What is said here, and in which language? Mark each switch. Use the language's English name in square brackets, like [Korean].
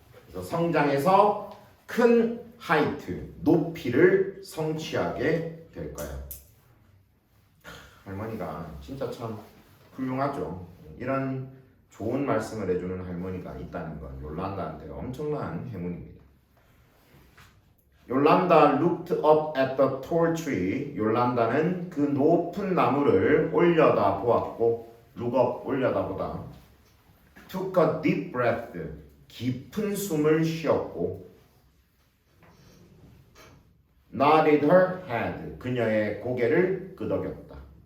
[Korean] 그래서 성장해서 큰 height 높이를 성취하게 될까요? 할머니가 진짜 참 훌륭하죠. 이런 좋은 말씀을 해주는 할머니가 있다는 건 욜란다한테 엄청난 행운입니다. [English] 욜란다 looked up at the tall tree. [Korean] 욜란다는 그 높은 나무를 올려다 보았고, look up 올려다보다, [English] took a deep breath [Korean] 깊은 숨을 쉬었고, [English] nodded her head [Korean] 그녀의 고개를 끄덕였다.